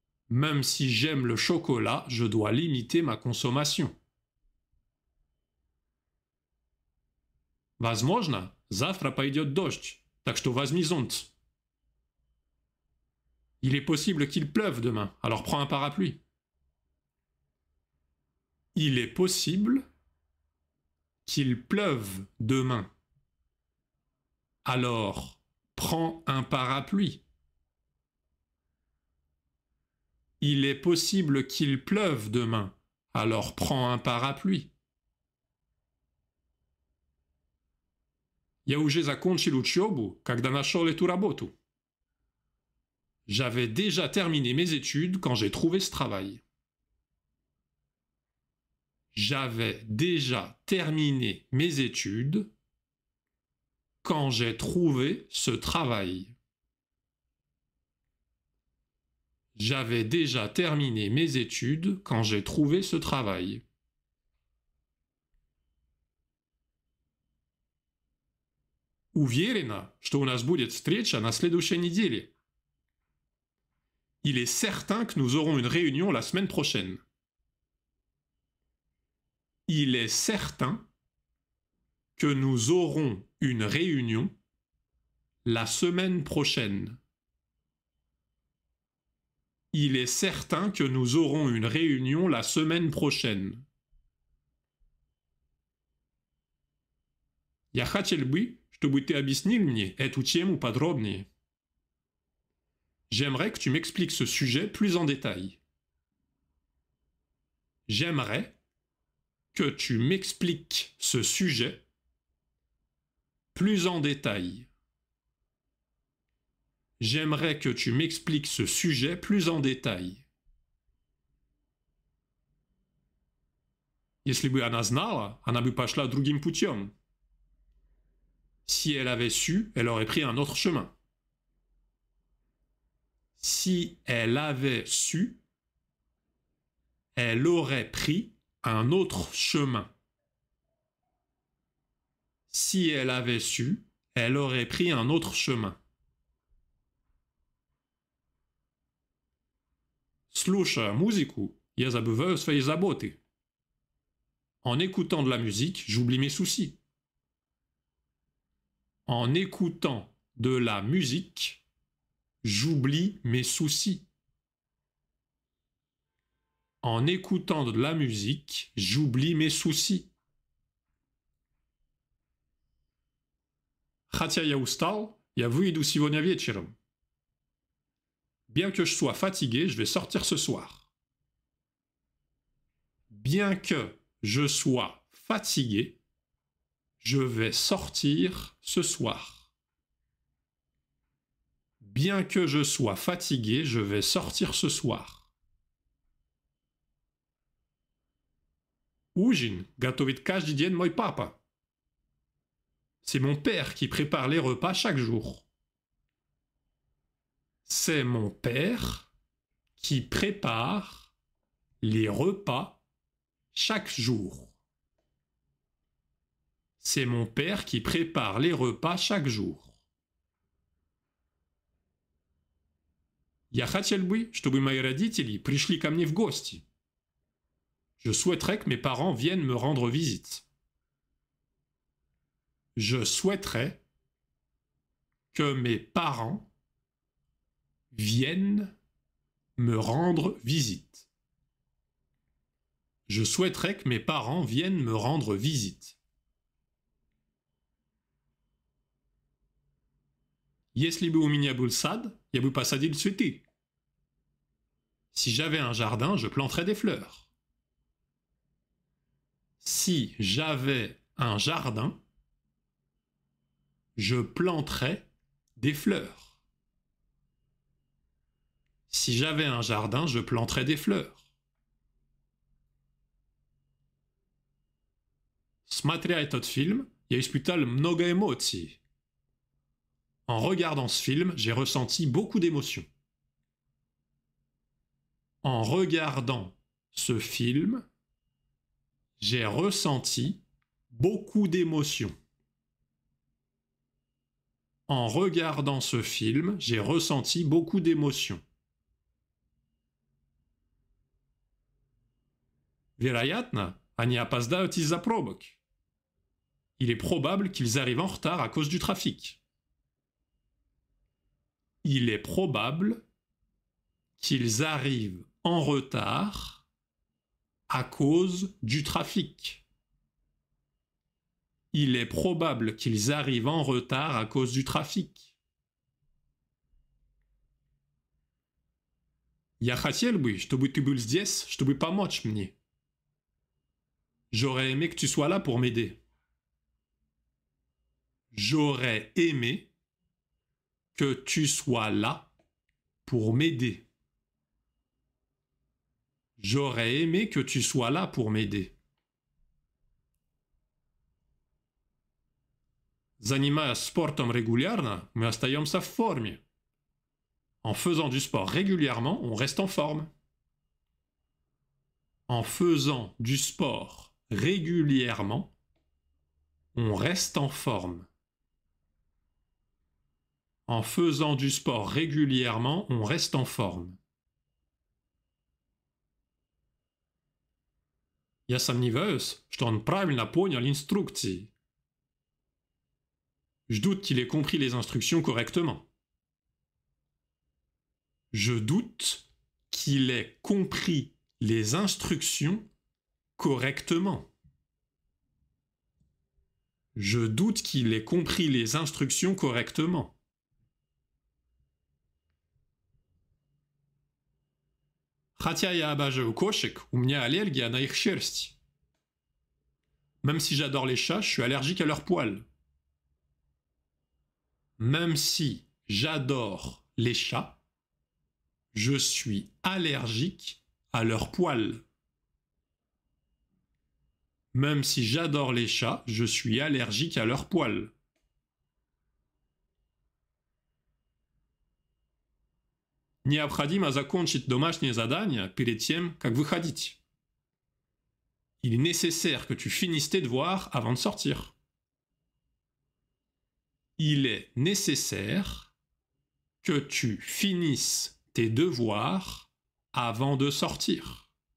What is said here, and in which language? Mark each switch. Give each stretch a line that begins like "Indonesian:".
French: Même si j'aime le chocolat, je dois limiter ma consommation.
Russian: Возможно, завтра пойдет дождь, так что возьми зонт.
French: Il est possible qu'il pleuve demain, alors prends un parapluie. Il est possible qu'il pleuve demain, alors prends un parapluie. Il est possible qu'il pleuve demain, alors prends un parapluie.
Russian: Я уже закончил учебу, когда нашел эту работу.
French: J'avais déjà terminé mes études quand j'ai trouvé ce travail. J'avais déjà terminé mes études quand j'ai trouvé ce travail. J'avais déjà terminé mes études quand j'ai trouvé ce travail.
Russian: Уверена, что у нас будет встреча на следующей неделе.
French: Il est certain que nous aurons une réunion la semaine prochaine. Il est certain que nous aurons une réunion la semaine prochaine. Il est certain que nous aurons une réunion la semaine prochaine.
Russian: Я хотел бы, чтобы ты объяснил мне эту тему подробнее.
French: J'aimerais que tu m'expliques ce sujet plus en détail. J'aimerais que tu m'expliques ce sujet plus en détail. J'aimerais que tu m'expliques ce sujet plus en détail.
Russian: Если бы она знала, она бы пошла другим путем.
French: Si elle avait su, elle aurait pris un autre chemin. Si elle avait su, elle aurait pris un autre chemin. Si elle avait su, elle aurait pris un autre chemin.
Russian: Слушая музыку, я забываю свои заботы.
French: En écoutant de la musique, j'oublie mes soucis. En écoutant de la musique, j'oublie mes soucis. En écoutant de la musique, j'oublie mes soucis.
Russian: Хотя я устал, я выйду сегодня вечером.
French: Bien que je sois fatigué, je vais sortir ce soir. Bien que je sois fatigué, je vais sortir ce soir. Bien que je sois fatigué, je vais sortir ce soir.
Russian: Ужин готовит каждый день мой папа.
French: C'est mon père qui prépare les repas chaque jour. C'est mon père qui prépare les repas chaque jour. C'est mon père qui prépare les repas chaque jour.
Russian: Я хотел бы, чтобы мои родители пришли ко мне в гости.
French: Je souhaiterais que mes parents viennent me rendre visite. Je souhaiterais que mes parents viennent me rendre visite. Je souhaiterais que mes parents viennent me rendre visite.
Russian: Если бы у меня был сад, я бы посадил цветы.
French: Si j'avais un jardin, je planterais des fleurs. Si j'avais un jardin, je planterais des fleurs. Si j'avais un jardin, je planterais des fleurs.
Russian: Смотря этот film, я испытал много эмоций.
French: En regardant ce film, j'ai ressenti beaucoup d'émotions. En regardant ce film, j'ai ressenti beaucoup d'émotions. En regardant ce film, j'ai ressenti beaucoup d'émotions.
Russian: Вероятно, они опоздают из-за пробок.
French: Il est probable qu'ils arrivent en retard à cause du trafic. Il est probable qu'ils arrivent en retard à cause du trafic. Il est probable qu'ils arrivent en retard à cause du trafic.
Russian: Я хотел бы, чтобы ты был здесь, чтобы помочь мне.
French: J'aurais aimé que tu sois là pour m'aider. J'aurais aimé que tu sois là pour m'aider. J'aurais aimé que tu sois là pour m'aider.
Russian: Занимаясь спортом регулярно, мы остаемся в форме.
French: En faisant du sport régulièrement, on reste en forme. En faisant du sport régulièrement, on reste en forme. En faisant du sport régulièrement, on reste en forme.
Russian: Я сомневаюсь, что он правильно понял инструкции.
French: Je doute qu'il ait compris les instructions correctement. Je doute qu'il ait compris les instructions correctement. Je doute qu'il ait compris les instructions correctement.
Russian: Хотя я обожаю кошек, у меня аллергия на их шерсть.
French: Même si j'adore les chats, je suis allergique à leurs poils. Même si j'adore les chats, je suis allergique à leurs poils. Même si j'adore les chats, je suis allergique à leurs poils.
Russian: Необходимо закончить домашнее задание перед тем, как выходить.
French: Il est nécessaire que tu finisses tes devoirs avant de sortir. Il est nécessaire que tu finisses tes devoirs avant de sortir.